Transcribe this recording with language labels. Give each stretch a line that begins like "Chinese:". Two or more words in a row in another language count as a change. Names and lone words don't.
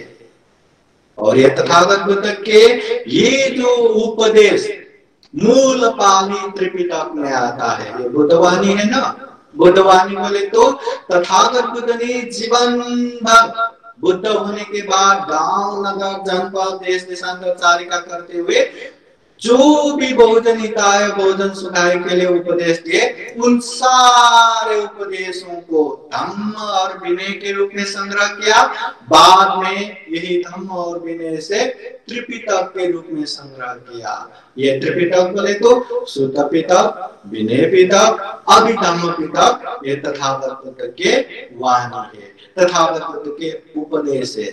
Hindi: और ये तथागत बुद्ध के ये जो उपदेश मूल पाली त्रिपिटक में आता है, ये बुद्धवाणी है ना। बुद्धवाणी बोले तो तथागत बुद्ध ने जीवन भर बुद्ध होने के बाद गांव नगर जनपद देश देशांतर चारिका करते हुए जो भी
Pali: बहुजन हिताय बहुजन सुखाय
Hindi: के लिए उपदेश दिए, उन सारे उपदेशों को धम्म और विनय के रूप में संग्रह किया। बाद में यही धम्म और विनय से त्रिपिटक के रूप में संग्रह किया। ये त्रिपिटक बोले तो सुत्त पिटक, विनय पिटक, अभिधम्म पिटक, ये तथागत बुद्ध के वाणी है, तथागत बुद्ध के उपदेश है।